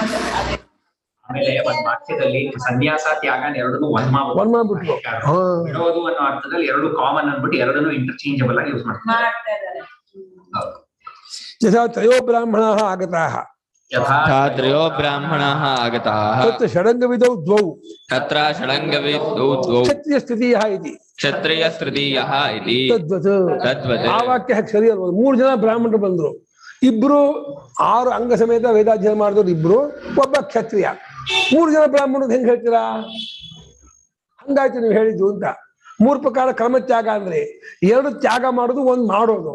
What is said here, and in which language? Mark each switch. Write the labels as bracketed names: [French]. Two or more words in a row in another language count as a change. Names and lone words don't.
[Kannada] ಆಮೇಲೆ ಒಂದ್ ವಾಕ್ಯದಲ್ಲಿ ಸನ್ಯಾಸ ತ್ಯಾಗ 2 ಒಂದ್ ಮಾಡ್ಬಿಟ್ರು. ಬಿಡೋದು ಅನ್ನೋ ಅರ್ಥದಲ್ಲಿ 2 ಕಾಮನ್ ಅನ್ಬಿಟ್ಟು 2 ಇಂಟರ್ಚೇಂಜಬಲ್ ಆಗಿ ಯೂಸ್ ಮಾಡ್ತಾ ಇದ್ದಾರೆ. [Sanskrit] ಯಥಾ ತ್ರಯೋ ಬ್ರಾಹ್ಮಣಾಃ ಆಗತಾಃ, ಯಥಾ ತ್ರಯೋ ಬ್ರಾಹ್ಮಣಾಃ ಆಗತಾಃ, ತತ್ರ ಷಡಂಗವಿಧೌ ದ್ವೌ, ತತ್ರ ಷಡಂಗವಿಧೌ ದ್ವೌ, ಕ್ಷತ್ರಿಯ ತೃತೀಯಃ ಇತಿ. ಕ್ಷತ್ರಿಯ ತೃತೀಯಃ ಇತಿ ತದ್ವತ್. [Kannada] ಆ ವಾಕ್ಯ ಸರಿ ಅಲ್ವ? 3 ಜನ ಬ್ರಾಹ್ಮಣರು ಬಂದ್ರು, 2 6 ಅಂಗ ಸಮೇತ ವೇದಾಧ್ಯಯನ ಮಾಡಿದವ್ರು 2, ಒಬ್ಬ ಕ್ಷತ್ರಿಯ. 3 ಜನ ಬ್ರಾಹ್ಮಣರು ಹೆಂಗ್ ಹೇಳ್ತೀರಾ? ಹಂಗಾಯ್ತು ನೀವು ಹೇಳಿದ್ದು ಅಂತ. 3 ಪ್ರಕಾರ ಕರ್ಮ ತ್ಯಾಗ ಅಂದ್ರೆ 2 ತ್ಯಾಗ ಮಾಡೋದು, 1 ಮಾಡೋದು.